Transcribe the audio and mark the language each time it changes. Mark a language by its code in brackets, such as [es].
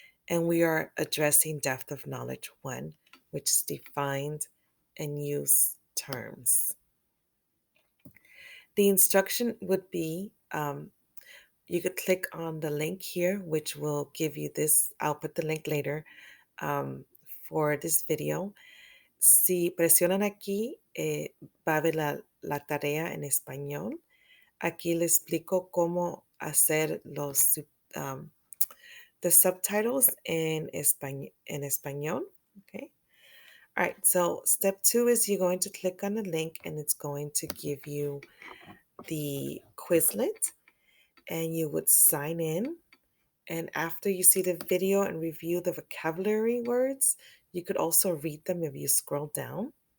[en] And we are addressing depth of knowledge 1, which is defined and use terms. The instruction would be you could click on the link here, which will give you this. I'll put the link later for this video. [es] Si presionan aquí, va a ver la tarea en español. Aquí le explico cómo hacer um, [en] the subtitles [es] en español. [en] Okay. All right. So step 2 is you're going to click on the link and it's going to give you the Quizlet, and you would sign in. And after you see the video and review the vocabulary words, you could also read them if you scroll down.